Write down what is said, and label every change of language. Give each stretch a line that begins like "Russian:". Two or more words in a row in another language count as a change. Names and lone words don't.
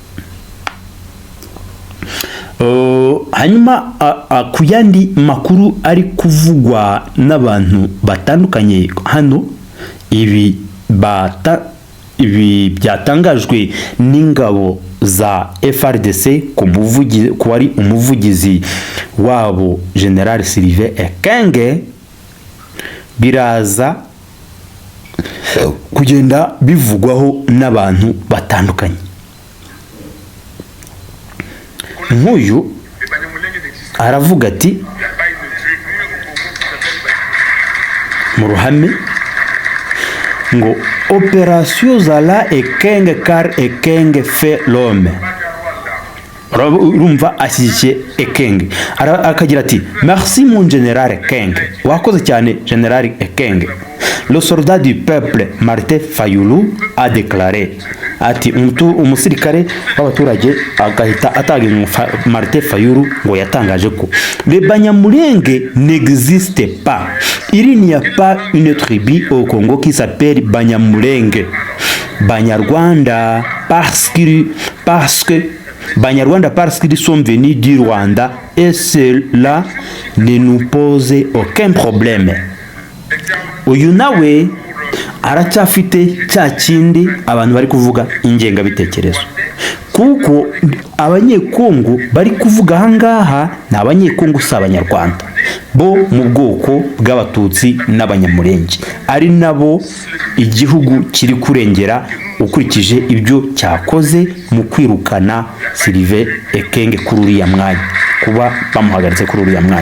Kinyarwanda: Hanyuma ku yandi makuru ari kuvugwa n'abantu batandukanye hano, ibi byatangajwe n'ingabo za FARDC ku wari umuvugizi wabo General Sylvain Ekenge, biraza kugenda bivugwaho n'abantu batandukanye. Nk'uyu aravuga ati mu ruhame ngo
French: opération Zala Ekenge car Ekenge fait l'homme.
Kinyarwanda: Urumva ashyigikiye Ekenge, akagira ati
French: merci mon général Ekenge,
Kinyarwanda: wakoze cyane General Ekenge.
French: Le soldat du peuple Martin Fayulu a déclaré,
Kinyarwanda: ati umusirikare w'abaturage agahita atagira Martin Fayulu ngo yatangaje ko
French: les Banyamulenge n'existe pas. Il n'y a pas une tribu au Congo qui s'appelle Banyamulenge. Banyarwanda parce qu'ils sont venus du Rwanda et cela ne nous pose aucun problème.
Kinyarwanda: Uyu nawe aracyafite cya kindi abantu bari kuvuga ingengabitekerezo, kuko abanyekongo bari kuvuga ahangaha ni abanyekongo si abanyarwanda bo mu bwoko bw'abatutsi n'abanyamurenge, ari nabo igihugu kiri kurengera ukurikije ibyo cyakoze mu kwirukana Sylvain Ekenge kuri uriya mwanya, kuba bamuhagaritse kuri uriya mwanya.